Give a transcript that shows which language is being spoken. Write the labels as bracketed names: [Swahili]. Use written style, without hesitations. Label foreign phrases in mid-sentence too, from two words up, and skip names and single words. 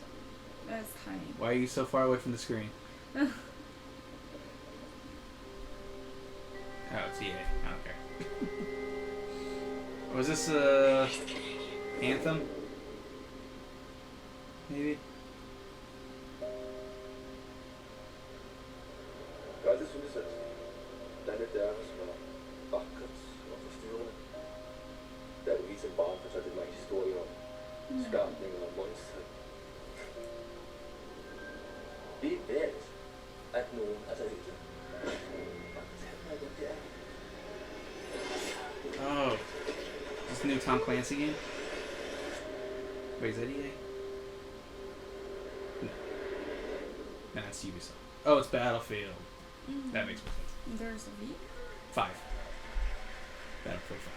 [English] That's tiny. Why are you so far away from the screen? Oh, it's EA. I don't care. Was this Anthem? Maybe? [Norwegian] Hva er det som du synes? Den er der som er vakkert og forstyrrende. Der du som barn fortalte meg historier om skapninger og monstre. Vi vet at noen er der ute. Fortell meg hvem det er. [English] Oh. This new Tom Clancy game? Wait, is that EA? No. No, it's Ubisoft. Oh, it's Battlefield. That makes more sense. There's a V? 5. Battlefield 5.